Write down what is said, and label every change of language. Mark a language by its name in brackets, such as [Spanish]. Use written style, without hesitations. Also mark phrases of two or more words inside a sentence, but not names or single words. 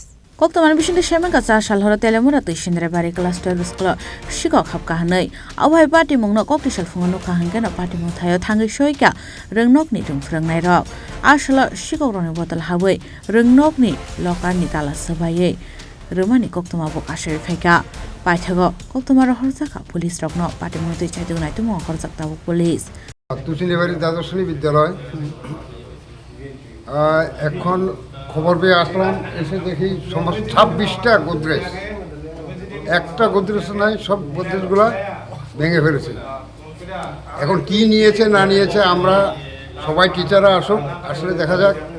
[Kok Borok] Koktoman bisinde shemenka 4 sal horadele amara tushindrai bari class 12 scholarship ko khapka hanai awai patimungno kokti sal fungano ka hangena patimung thayo thangi soika rengnok ni tung phrangnai rok asala sikok roni botol habai rengnok ni lokar ni tala sabaye Romani koktoma bo kashe faika Paithago koktomar horjaka police rokno patimungti chaidunai tumo horjakta bo police [Bangla] তুষিনীবাড়ি দ্বাদশ শ্রেণী বিদ্যালয় এখন খবর পেয়ে আসলাম এসে দেখি সমস্ত 26টা গোদরেজ একটা গোদরেজ নাই সব গোদরেজগুলো ভেঙে ফেলেছে এখন কি নিয়েছে না নিয়েছে আমরা সবাই টিচাররা আসুক আসলে দেখা যাক